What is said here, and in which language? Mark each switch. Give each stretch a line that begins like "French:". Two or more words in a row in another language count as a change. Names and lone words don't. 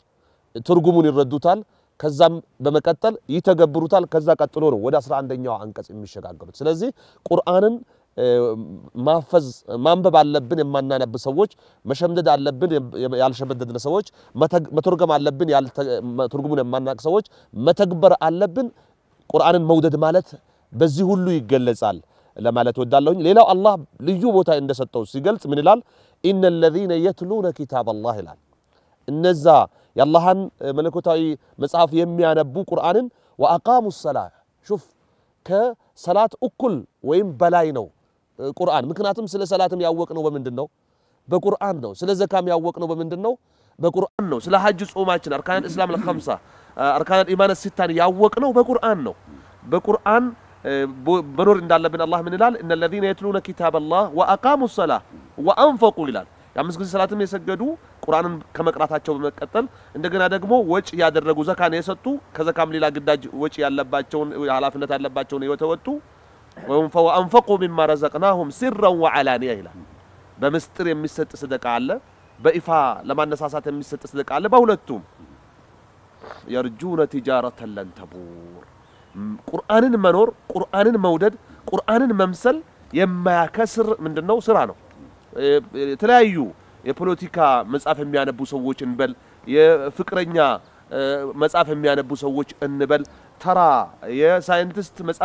Amharic: ትርጉሙን ይረዱታል። ከዛም በመቀጠል ይተገብሩታል። ከዛ ቀጥሎ ነው ወደ 11ኛው አንቀጽ የሚሸጋገሩት። ስለዚህ ቁርአንን ማፈዝ ማንበብ አለብን የማናነብ ሰዎች፣ መሸምደድ አለብን ያልሸመደድን ሰዎች፣ መተርጎም አለብን ትርጉሙን የማናቅ ሰዎች መተግበር አለብን። ቁርአንን መውደድ ማለት በዚህ ሁሉ ይገለጻል ለማለት ወዳለሁኝ። ሌላው አላህ ልዩ ቦታ እንደሰጠው ሲገልጽ ምን ይላል? ኢነ
Arabic: الذين يتلون كتاب الله
Amharic: ይላል። እነዛ የአላህን መለኮታዊ መጽሐፍ የሚያነቡ ቁርአንን
Arabic: وأقاموا الصلاة شوف
Amharic: ከሰላት እኩል ወይም በላይ ነው ቁርአን። ምክንያቱም ስለ ሰላትም ያወቅነው በምንድነው? በቁርአን ነው። ስለ ዘካም ያወቅነው በምንድነው? በቁርአን ነው። ስለ ሐጅ ጾማችን
Arabic: أركان الإسلام الخمسة أركان الإيمان الستة
Amharic: ያወቅነው በቁርአን ነው። በቁርአን በኖር እንዳለብን አላህ ምን ይላል? እነ
Arabic: الذين يتلون كتاب الله وأقاموا الصلاة وأنفقوا
Amharic: ይላል። ያምስ ጊዜ ሰላትም የሰገዱ ቁርአንን ከመቅራታቸው በመቀጠል እንደገና ደግሞ ወጪ ያደረጉ ዘካን የሰጡ ከዘካም ሌላ ግዳጅ ወጪ ያለባቸውን ኃላፊነት ያለባቸውን የተወጡ
Arabic: وأنفقوا مما رزقناهم سرا وعلانية
Amharic: ይላል። በምስጥር የሚሰጥ ሰደቃ አለ በይፋ ለማነሳሳት የሚሰጥ ሰደቃ አለ በሁለቱም
Arabic: يرجون تجارة لن تبور
Amharic: ቁርአንን መኖር ቁርአንን መውደድ ቁርአንን መምሰል የማያከስር ምንድነው ስራ ነው የተለያዩ የፖለቲካ መጻፍ የሚያነቡ ሰዎች እንበል የፍቅረኛ መጻፍ የሚያነቡ ሰዎች እንበል ተራ የሳይንቲስት መጻፍ